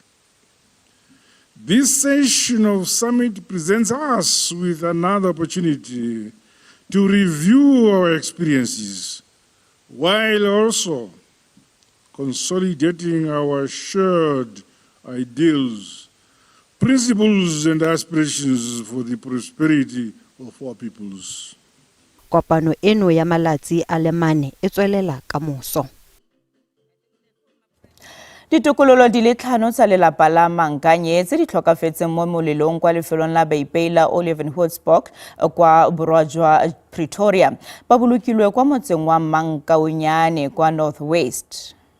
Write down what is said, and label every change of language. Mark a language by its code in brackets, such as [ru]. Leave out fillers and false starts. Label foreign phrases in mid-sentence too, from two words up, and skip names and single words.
[en] This session of summit presents us with another opportunity to review our experiences while also consolidating our shared ideals, principles and aspirations for the prosperity of our peoples. [tn] Kopano eno ya malatsi a le mane e tswelela ka moso. Ditokololo di le 5 tsa lelapa la Mankanye tse di tlhokafetseng mo molelong kwa lefelong la Baipeila Olivenhoedspoort kwa borwa jwa Pretoria ba bolokilwe kwa motseng wa Mankaonyane kwa North West.